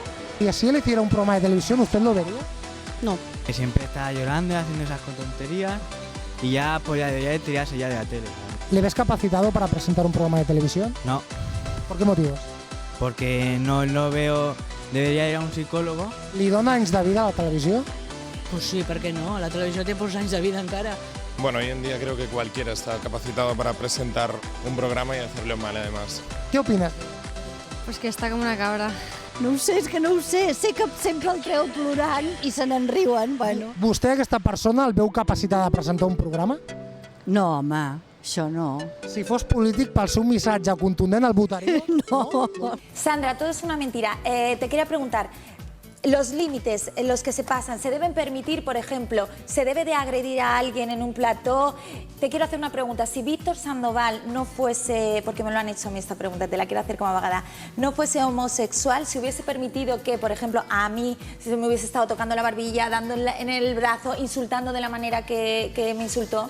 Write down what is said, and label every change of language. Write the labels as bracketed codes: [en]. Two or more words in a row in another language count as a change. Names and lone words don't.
[es] Y si él hiciera un programa de televisión, ¿usted lo vería? No. Que siempre está llorando, haciendo esas tonterías y ya pues ya debería tirarse ya de la tele. ¿Le ves capacitado para presentar un programa de televisión? No. ¿Por qué motivos? Porque no lo veo, debería ir a un psicólogo. [ca] ¿Li dona anys de vida a la televisió? [es] Pues sí, ¿por qué no? La televisión tiene por años de vida en cara. Bueno, hoy en día creo que cualquiera está capacitado para presentar un programa y hacerlo mal además. ¿Qué opinas? Pues que está como una cabra. [ca] No ho sé, és que no ho sé. Sé que sempre el treu plorant i se n'en riuen, bueno. Vostè, aquesta persona, el veu capacitada de presentar un programa? No, home, això no. Si fos polític, pel seu missatge contundent, el votaria? No. [es] Sandra, todo es una mentira. Te quería preguntar, los límites en los que se pasan, ¿se deben permitir, por ejemplo, se debe de agredir a alguien en un plató? Te quiero hacer una pregunta. Si Víctor Sandoval no fuese, porque me lo han hecho a mí esta pregunta, te la quiero hacer como abogada, no fuese homosexual, ¿se hubiese permitido que, por ejemplo, a mí, si me hubiese estado tocando la barbilla, dando en el brazo, insultando de la manera que me insultó?